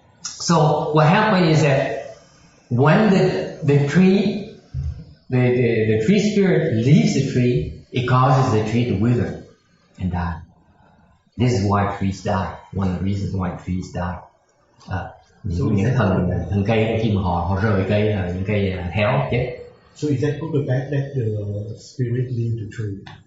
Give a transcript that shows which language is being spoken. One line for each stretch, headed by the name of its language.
English: So what happened is that when the tree spirit leaves the tree, it causes the tree to wither and die. This is why trees die. One of the reasons why trees die.
Vietnamese: Những cái thần cây khi mà họ rời cây là những cây héo chết.
English: So is that good or bad that the spirit leave the tree?